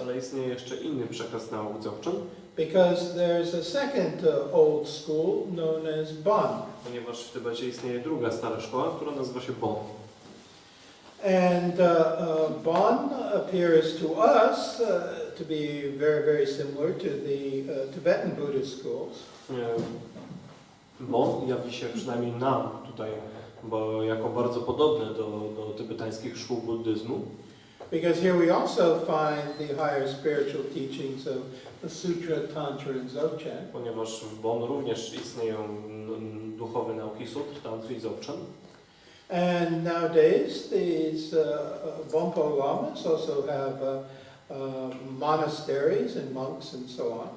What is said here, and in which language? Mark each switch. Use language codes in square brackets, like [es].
[pl] Ale istnieje jeszcze inny przekaz nauk Dzogchen, [en] because there's a second old school known as Bon. [pl] ponieważ w Tybecie istnieje druga stara szkoła, która nazywa się Bon. [en] And Bon appears to us to be very, very similar to the Tibetan Buddhist schools. [pl] Bon jawi się przynajmniej nam tutaj, bo jako bardzo podobne do tybetańskich szkół buddyzmu. [en] Because here we also find the higher spiritual teachings of the Sutra, Tantra, and Dzogchen. [pl] Ponieważ w Bon również istnieją duchowe nauki sutr, tantry i Dzogchen. [en] And nowadays these Bonpo Lamas also have monasteries and monks and so on.